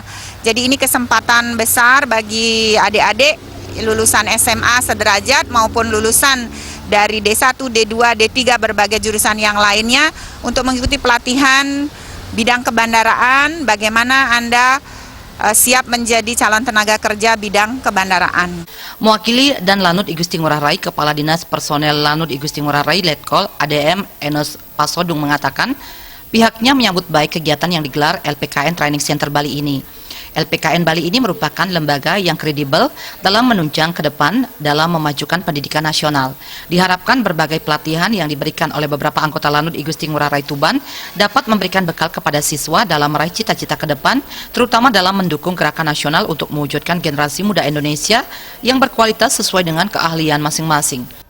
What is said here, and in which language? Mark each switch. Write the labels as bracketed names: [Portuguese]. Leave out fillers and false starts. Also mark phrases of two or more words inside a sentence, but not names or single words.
[Indonesian] Jadi ini kesempatan besar bagi adik-adik lulusan SMA sederajat maupun lulusan dari D1, D2, D3 berbagai jurusan yang lainnya untuk mengikuti pelatihan bidang kebandaraan, bagaimana Anda siap menjadi calon tenaga kerja bidang kebandaraan. Mewakili dan Lanut Igusti Ngurah Rai, Kepala Dinas Personel Lanut Igusti Ngurah Rai Letkol ADM Enos Pasodung mengatakan pihaknya menyambut baik kegiatan yang digelar LPKN Training Center Bali ini. LPKN Bali ini merupakan lembaga yang kredibel dalam menunjang ke depan dalam memajukan pendidikan nasional. Diharapkan berbagai pelatihan yang diberikan oleh beberapa anggota Lanut Igusti Ngurah Rai Tuban dapat memberikan bekal kepada siswa dalam meraih cita-cita ke depan, terutama dalam mendukung gerakan nasional untuk mewujudkan generasi muda Indonesia yang berkualitas sesuai dengan keahlian masing-masing.